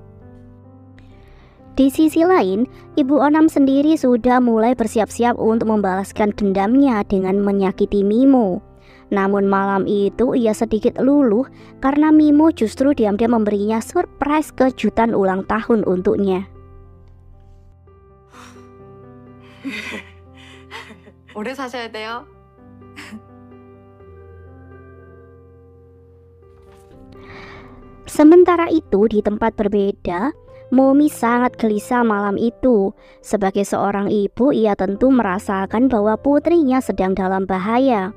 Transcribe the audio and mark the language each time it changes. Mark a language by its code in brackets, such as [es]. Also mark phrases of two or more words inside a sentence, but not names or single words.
[id] Di sisi lain, Ibu Onam sendiri sudah mulai bersiap-siap untuk membalaskan dendamnya dengan menyakiti Mimo. Namun malam itu ia sedikit luluh karena Mimo justru diam-diam memberinya surprise kejutan ulang tahun untuknya. [ko] 오래 사셔야 돼요. [id] Sementara itu di tempat berbeda, Momi sangat gelisah malam itu. Sebagai seorang ibu, ia tentu merasakan bahwa putrinya sedang dalam bahaya.